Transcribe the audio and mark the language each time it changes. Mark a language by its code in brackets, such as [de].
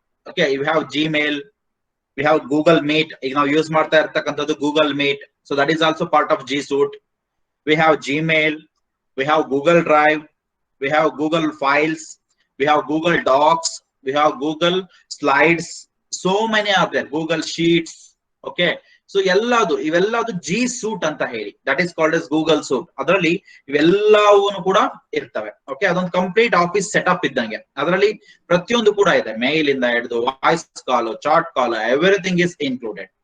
[en] Okay, you have Gmail, we have Google Meet. [kn] ಈಗ ನಾವು use ಮಾಡ್ತಾ ಇರ್ತಕ್ಕಂಥದ್ದು Google meet, [en] So that is also part of G Suite. We have Gmail, we have Google Drive, we have Google Files, we have Google Docs, we have Google Slides. So many are there, Google Sheets. Okay, so [kn] ಇವೆಲ್ಲದು G suit ಅಂತ ಹೇಳಿ, [en] That is called as Google Suite. [kn] ಅದರಲ್ಲಿ ಇವೆಲ್ಲವೂ ಕೂಡ ಇರ್ತವೆ. Okay, ಅದೊಂದು complete office setup ಇದ್ದಂಗೆ. ಅದರಲ್ಲಿ ಪ್ರತಿಯೊಂದು ಕೂಡ ಇದೆ, ಮೇಲ್ ಇಂದ ಹಿಡಿದು voice call, chat call, [en] Everything is included.